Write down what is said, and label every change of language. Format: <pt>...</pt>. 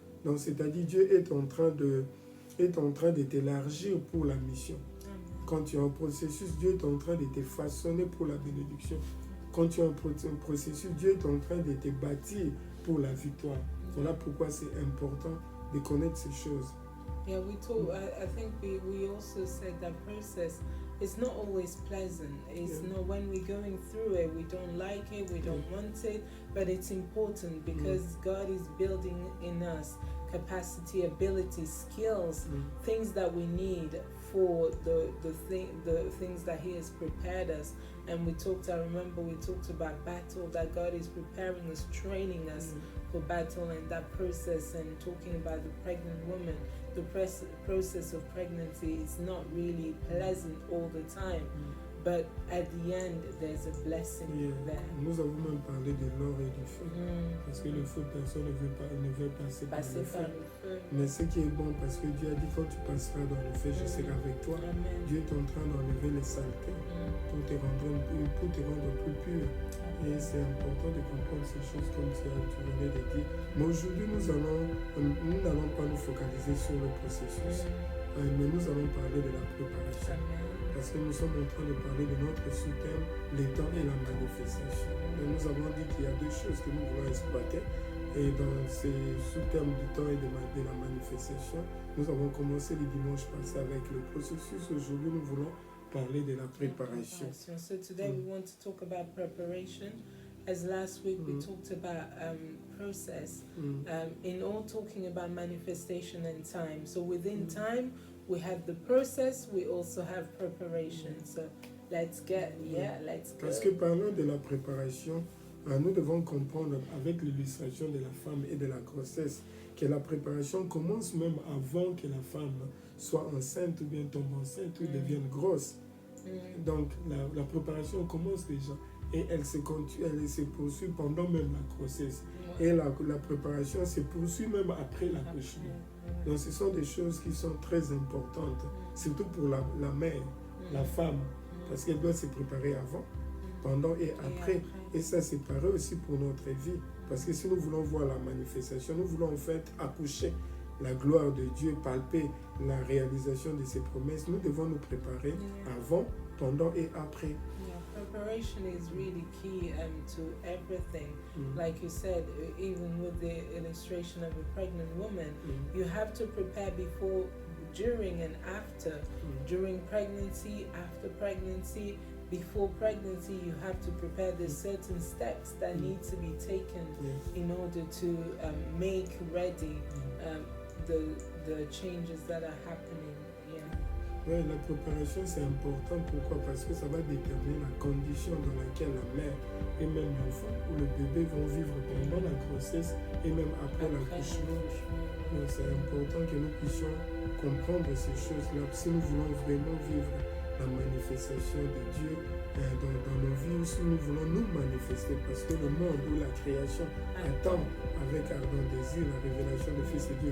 <fr>Donc, c'est-à-dire Dieu est en train de t'élargir pour la mission. Quand tu es en processus, Dieu est en train de te façonner pour la bénédiction. Quand tu es en processus, Dieu est en train de te bâtir pour la victoire. Voilà pourquoi c'est important de connaître ces choses.</fr> <en>Yeah, I think we also said that process is not always pleasant. It's not, when we're going through it, we don't like it, we don't want it, but it's important because God is building in us capacity, ability, skills, things that we need for the things that He has prepared us. And I remember we talked about battle, that God is preparing us, training us for battle, and that process, and talking about the pregnant woman. The process of pregnancy is not really pleasant all the time, but at the end there's a blessing there.</en> <fr>Nous avons même parlé de l'or et du feu, parce que le feu, personne ne veut passer par le feu. Mais ce qui est bon, parce que Dieu a dit, quand tu passeras dans le feu, je serai avec toi. Dieu est en train d'enlever les saletés pour te rendre plus pur. Et c'est important de comprendre ces choses comme tu venais de dire. Mais aujourd'hui, nous n'allons pas nous focaliser sur le processus, mais nous allons parler de la préparation. Parce que nous sommes en train de parler de notre sous-thème, les temps et la manifestation. Et nous avons dit qu'il y a deux choses que nous voulons exploiter. Et dans ces sous-thèmes du temps et de la manifestation, nous avons commencé le dimanche passé avec le processus. Aujourd'hui, nous voulons parler de la préparation.</fr> <en>So today we want to talk about preparation. As last week we talked about process, in all talking about manifestation and time. So within time we have the process, we also have preparation. So let's go.</en> <fr>Parce que parlant de la préparation, nous devons comprendre avec l'illustration de la femme et de la grossesse que la préparation commence même avant que la femme soit enceinte ou bien tombe enceinte ou devienne grosse. Donc la préparation commence déjà. et elle se poursuit pendant même la grossesse. Et la préparation se poursuit même après l'accouchement. Donc ce sont des choses qui sont très importantes, surtout pour la mère, la femme, parce qu'elle doit se préparer avant, pendant et après. Et ça c'est pareil aussi pour notre vie, parce que si nous voulons voir la manifestation, nous voulons en fait accoucher la gloire de Dieu, palper la réalisation de ses promesses, nous devons nous préparer avant, pendant et après.</fr> <en>Preparation is really key to everything. Like you said, even with the illustration of a pregnant woman, you have to prepare before, during and after. During pregnancy, after pregnancy, before pregnancy, you have to prepare the certain steps that need to be taken in order to make ready the changes that are happening.</en> <fr>Oui, la préparation c'est important. Pourquoi? Parce que ça va déterminer la condition dans laquelle la mère et même l'enfant ou le bébé vont vivre pendant la grossesse et même après l'accouchement. Donc c'est important que nous puissions comprendre ces choses-là si nous voulons vraiment vivre la manifestation de Dieu dans nos vies, ou si nous voulons nous manifester, parce que le monde ou la création attend avec ardent désir la révélation du Fils de Dieu.</fr>